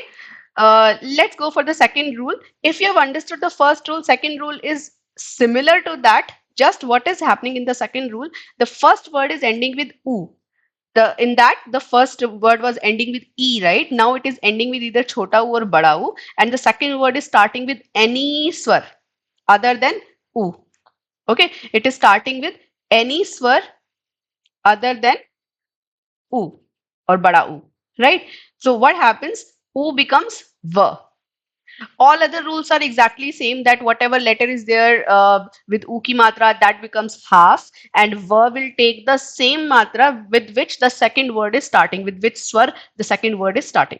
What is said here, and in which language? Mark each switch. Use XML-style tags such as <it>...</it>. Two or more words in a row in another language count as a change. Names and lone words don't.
<en>Let's go for the second rule. If you have understood the first rule, second rule is similar to that. Just what is happening in the second rule, the first word is ending with u. In that, the first word was ending with e, right? Now it is ending with either</en> <hi>छोटा उ</hi> <en>or</en> <hi>बड़ा उ,</hi> <en>and the second word is starting with any swar other than u. Okay, it is starting with any swar other than u or</en> <hi>बड़ा उ,</hi> <en>right? So what happens? U becomes v. All other rules are exactly same, that whatever letter is there with</en> <hi>उ की मात्रा,</hi> <en>that becomes half, and va will take the same matra with which the second word is starting, with which swar the second word is starting.</en>